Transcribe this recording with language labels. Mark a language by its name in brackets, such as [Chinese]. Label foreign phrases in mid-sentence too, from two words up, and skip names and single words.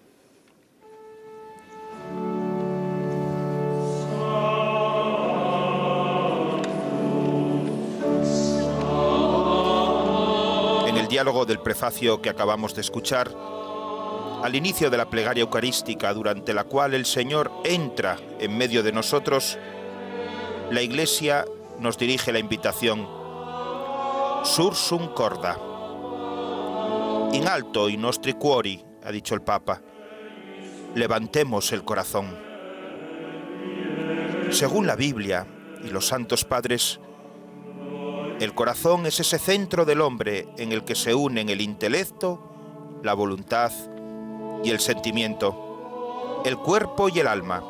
[Spanish] En el diálogo del prefacio que acabamos de escuchar, al inicio de la plegaria eucarística, durante la cual el Señor entra en medio de nosotros, la Iglesia nos dirige la invitación [Latin] Sursum corda. [Italian] In alto i nostri cuori, [Spanish] ha dicho el Papa. Levantemos el corazón. Según la Biblia y los santos padres, el corazón es ese centro del hombre en el que se unen el intelecto, la voluntad y el sentimiento, el cuerpo y el alma.